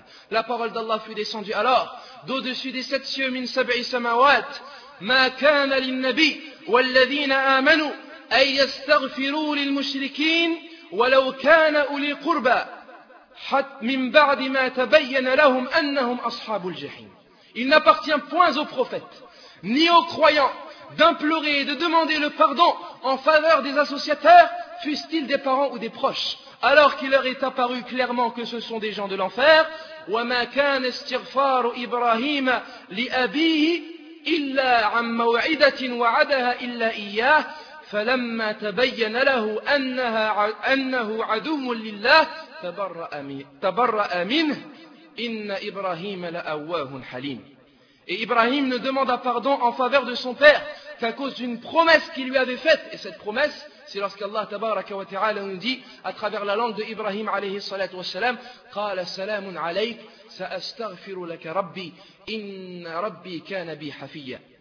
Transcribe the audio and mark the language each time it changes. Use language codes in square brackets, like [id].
[fr] La parole d'Allah fut descendue alors d'au-dessus des sept cieux, [ar] min sab'i samawat, ma kana lin-nabi wal ladina amanu ay yastaghfiru lil mushrikeen ولو كان أولي قربى حتى من بعد ما تبين لهم أنهم أصحاب الجحيم. [fr] Il n'appartient point aux prophètes ni aux croyants d'implorer et de demander le pardon en faveur des associateurs, fussent-ils des parents ou des proches, alors qu'il leur est apparu clairement que ce sont des gens de l'enfer. [ar] وما كان استغفار إبراهيم لأبيه إلا عن موعدة وعدها إلا إياه. فلما تبين له انها انه عدو لله تبرأ منه ان ابراهيم لأواه حليم. [fr] Et Ibrahim ne demanda pardon en faveur de son père qu'à cause d'une promesse qu'il lui avait faite. Et cette promesse, c'est lorsqu'Allah tabaraka wa ta'ala nous dit à travers la langue de Ibrahim alayhi salat wa salam: [ar] قال سلام عليك سأستغفر لك ربي ان ربي كان بي حفيا.